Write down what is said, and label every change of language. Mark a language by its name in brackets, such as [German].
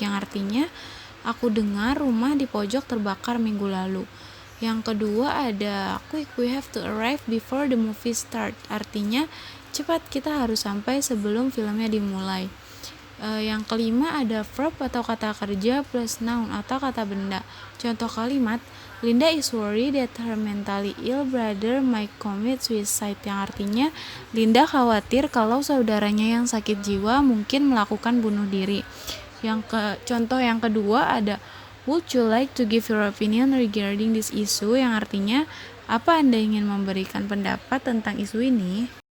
[Indonesian] Yang artinya aku dengar rumah di pojok terbakar minggu lalu. Yang kedua ada [English] quick, we have to arrive before the movie start. [Indonesian] Artinya cepat, kita harus sampai sebelum filmnya dimulai. Yang kelima ada verb atau kata kerja plus noun atau kata benda. Contoh kalimat, [English] Linda is worried that her mentally ill brother might commit suicide. [Indonesian] Yang artinya Linda khawatir kalau saudaranya yang sakit jiwa mungkin melakukan bunuh diri. Contoh yang kedua ada, [English] would you like to give your opinion regarding this issue? [Indonesian] Yang artinya apa Anda ingin memberikan pendapat tentang isu ini?